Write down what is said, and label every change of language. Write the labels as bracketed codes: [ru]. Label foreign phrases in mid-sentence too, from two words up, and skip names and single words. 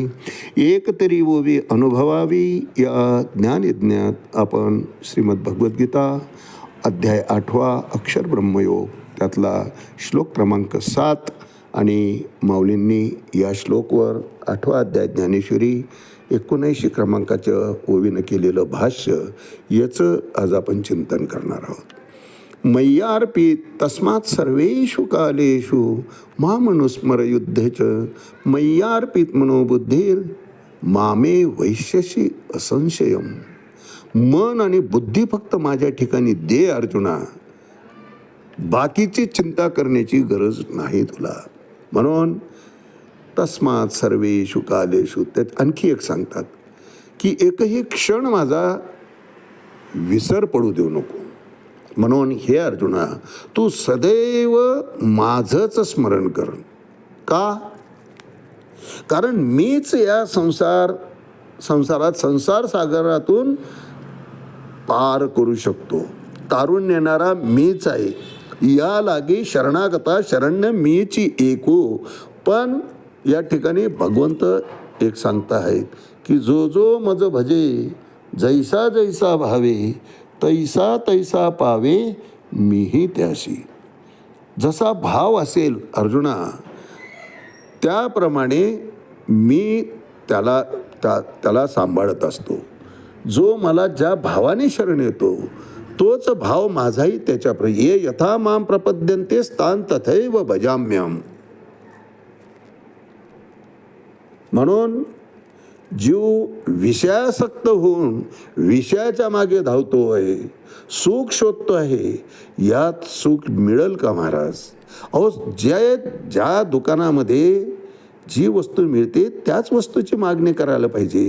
[mr] एक तरी ओवी अनुभवावी या ज्ञानयज्ञात आपण श्रीमद भगवद्गीता अध्याय 8 अक्षर ब्रह्मयोग त्यातला श्लोक क्रमांक 7 आणि माऊलींनी या श्लोकवर 8वा अध्याय ज्ञानेश्वरी 79 क्रमांकाच्या ओवीनं केलेलं भाष्य याचं आज आपण चिंतन करणार आहोत. [sa] मय्यार्पित तस्मात् सर्वेषु कालेषु मामनुस्मर युद्धेच, मय्यार्पित मनोबुद्धीर मामे वैश्यसी असंशयम. [mr] मन आणि बुद्धी फक्त माझ्या ठिकाणी दे अर्जुना, बाकीची चिंता करण्याची गरज नाही तुला. [sa] म्हणून तस्मात् सर्वेषु कालेषु, [mr] त्यात आणखी एक सांगतात की एकही क्षण माझा विसर पडू देऊ नको. म्हणून हे अर्जुना, तू सदैव माझंच स्मरण कर. का? कारण मीच या संसारात संसार सागरातून पार करू शकतो. तारून नेणारा मीच आहे. या लागी शरणागता शरण्य मीची एकू. पण या ठिकाणी भगवंत एक सांगता आहेत की जो जो मज भजे, जैसा जैसा भावे, तैसा तैसा पावे मीही त्याशी. जसा भाव असेल अर्जुना, त्याप्रमाणे मी त्याला सांभाळत असतो. जो मला ज्या भावाने शरण येतो तोच भाव माझाही त्याच्याप्रमाणे. [sa] ये यथा माम प्रपद्यन्ते स्थान तथैव भजाम्यहम्. [mr] म्हणून जीव विषयासक्त होऊन विषयाच्या मागे धावतो आहे, सुख शोधतो आहे. यात सुख मिळेल का महाराज? अहो, ज्या दुकानामध्ये जी वस्तू मिळते त्याच वस्तूची मागणी करायला पाहिजे.